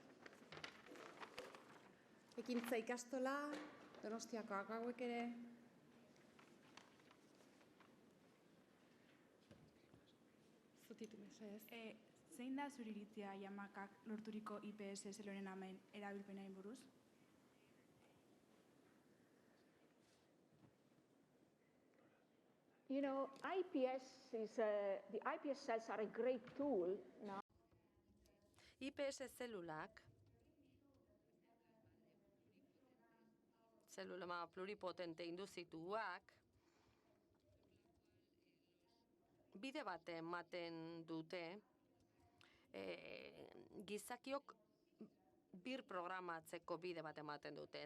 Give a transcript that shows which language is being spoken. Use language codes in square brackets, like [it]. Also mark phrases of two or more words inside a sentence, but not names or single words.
[eu] Ekintza ikastola, Donostiakoak hauek ere. Zein da zure iritzia Yamakak lorturiko IPS zelulen amen erabilpenaren buruz? [en] You know, the IPS cells are a great tool now. [eu] IPS zelulak, zelulama pluripotente induzituak, bide bat ematen dute, gizakiok bir programatzeko bide bat ematen dute.